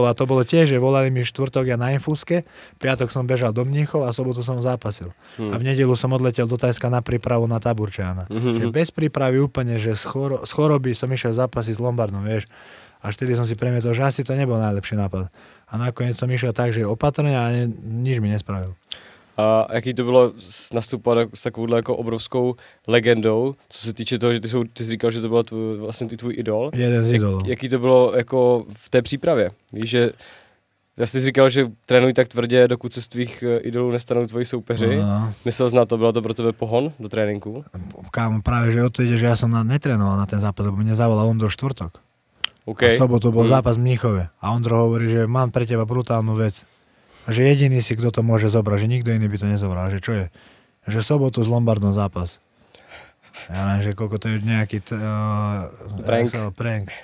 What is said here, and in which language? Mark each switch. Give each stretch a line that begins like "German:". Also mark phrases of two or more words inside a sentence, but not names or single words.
Slovak: A to bolo tiež, že volali mi štvrtok ja na infúzke, piatok som bežal do Mníchov a sobotu som zápasil. A v nedeľu som odletel do Tajska na prípravu na Taburčiana. Že bez prípravy úplne, že z choroby som išiel zápasiť s Lombardom, vieš. A vtedy som si premietol, že asi to nebol najlepší nápad. A nakoniec som išiel tak, že opatrne a nič mi nespravil.
Czech: A jaký to bylo nastupovat s takovouhle jako obrovskou legendou, co se týče toho, že ty jsi říkal, že to byl vlastně tvůj idol. Jeden z idolů. Jaký to bylo jako v té přípravě? Víš, že já jsi říkal, že trénuj tak tvrdě, dokud se z tvých idolů nestanou tvoji soupeři. No. Myslel jsi na to, bylo to pro tebe pohon do tréninku?
Slovak: Kámo, práve, že o to ide, že ja som netrénoval na ten zápas, lebo mne zavolal Ondro štvrtok. Okay. A v sobotu bol zápas v Mníchove. A Ondro hovorí, že mám pre teba brutálnu vec. A že jediný si, kto to môže zobrať, že nikto iný by to nezobral. Že čo je? Že sobotu s Lombardom zápas. Ja neviem, že koľko to je nejaký prank.